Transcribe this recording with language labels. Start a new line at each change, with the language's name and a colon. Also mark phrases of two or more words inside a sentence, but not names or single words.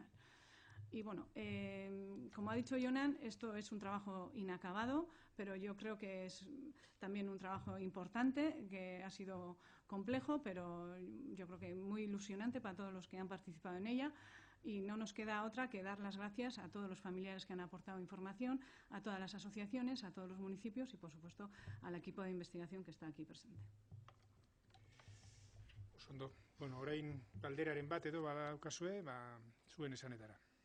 Spanish: Y bueno, como ha dicho Jonan, esto es un trabajo inacabado, pero yo creo que es también un trabajo importante, que ha sido complejo, pero yo creo que muy ilusionante para todos los que han participado en ella. Y no nos queda otra que dar las gracias a todos los familiares que han aportado información, a todas las asociaciones, a todos los municipios y, por supuesto, al equipo de investigación que está aquí presente.
Basque: Ondo. Bueno, orain galderaren bat edo badaukazue, zuen esanetara.